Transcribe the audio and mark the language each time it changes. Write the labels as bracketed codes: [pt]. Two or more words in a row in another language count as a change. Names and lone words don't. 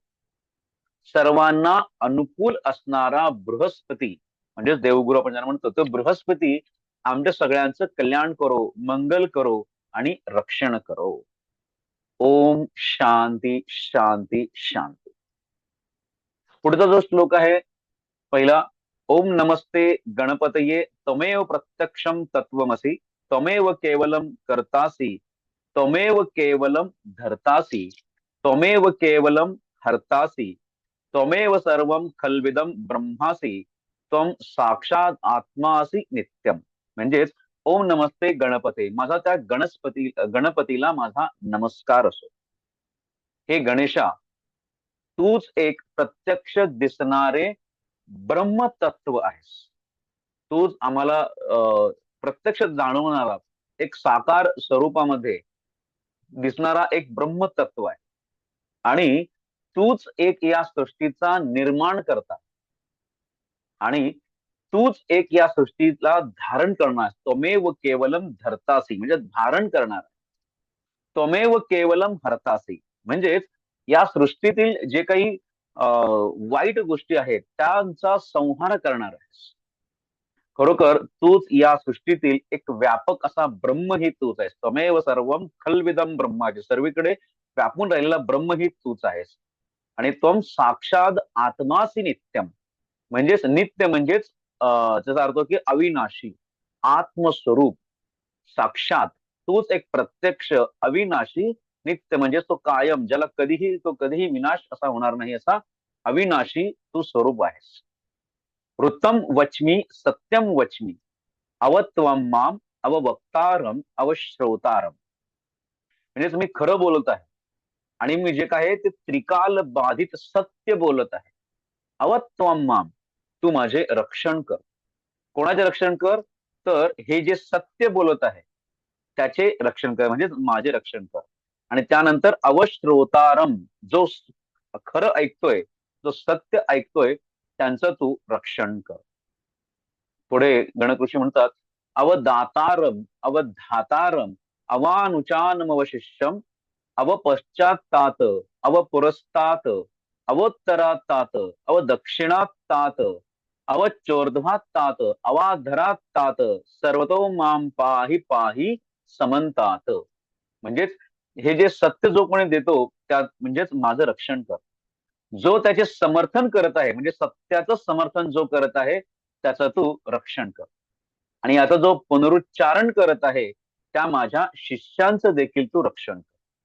[mr] सर्वांना अनुकूल असणारा बृहस्पती म्हणजेच देवगुरु आपण ज्यांना म्हणतो तो बृहस्पती आमच्या सगळ्यांचं कल्याण करो, मंगल करो आणि रक्षण करो. [sa] ओम शांती शांती शांती. [mr] पुढचा जो श्लोक आहे पहिला, [sa] ओम नमस्ते गणपतये त्वमेव प्रत्यक्षम तत्वमसि त्वमेव केवलम कर्तासि त्वमेव केवलम धर्तासि त्वमेव केवलम हर्तासि त्वमेव सर्वं खल्विदम ब्रह्मासि त्वम साक्षात आत्मासि नित्यम. म्हणजेच ओम नमस्ते गणपते, [mr] माझा त्या गणपतीला माझा नमस्कार असो. हे गणेशा, तूच एक प्रत्यक्ष दिसणारे ब्रह्मतत्व आहेस. तूच आम्हाला प्रत्यक्ष जाणवणारा एक साकार स्वरूपामध्ये दिसणारा एक ब्रह्मतत्व आहे. आणि तूच एक या सृष्टीचा निर्माण करता आणि तूच एक या सृष्टीला धारण करणार. [sa] त्वमेव केवलम धरतासी [mr] म्हणजे धारण करणार. [sa] त्वमेव केवलम हरतासी [mr] म्हणजेच या सृष्टीतील जे काही वाईट गोष्टी आहेत त्यांचा संहार करणार आहेस. खरोखर तूच या सृष्टीतील एक व्यापक असा ब्रह्म ही तूच आहेस. [sa] त्वमेव सर्वम खल्विदम ब्रह्माचे, [mr] सर्वीकडे व्यापून राहिलेला ब्रह्म ही तूच आहेस. आणि [sa] त्वम साक्षात आत्मासी नित्यम [mr] म्हणजेच नित्य म्हणजेच त्याचा अर्थ की अविनाशी आत्मस्वरूप साक्षात तूच एक प्रत्यक्ष अविनाशी नित्य म्हणजेच तो कायम ज्याला कधीही विनाश असा होणार नाही असा अविनाशी तू स्वरूप आहेस. [sa] वृत्तम वच्मी सत्यम वच्मी अवत्वम माम अववक्तारम अवश्रोतारम. [mr] म्हणजे तुम्ही खरं बोलत आहे आणि मी जे काय ते त्रिकाल बाधित सत्य बोलत आहे. [sa] अवत्वम माम, [mr] तू माझे रक्षण कर. कोणाचे रक्षण कर? तर हे जे सत्य बोलत आहे त्याचे रक्षण कर म्हणजे माझे रक्षण कर. आणि त्यानंतर अवश्रोतारम, जो खरं ऐकतोय जो सत्य ऐकतोय त्यांचं तू रक्षण कर. पुढे गणकृषी म्हणतात [sa] अवदातारम अवधातारम अवानुचानमवशिष्यम अवपश्चात्तात अवपुरस्तात अवोत्तरात्तात अवदक्षिणात्तात अवचोर्ध्वात्तात अवाधरात्तात सर्वतो माम पाहि पाहि समंतात. [mr] म्हणजेच हे जे सत्य जो कोणी देतो त्या म्हणजेच माझं रक्षण कर. जो त्याचे समर्थन करत आहे म्हणजे सत्याचं समर्थन जो करत आहे त्याचं तू रक्षण कर. आणि आता जो पुनरुच्चारण करत आहे त्या माझ्या शिष्यांचं देखील तू रक्षण कर.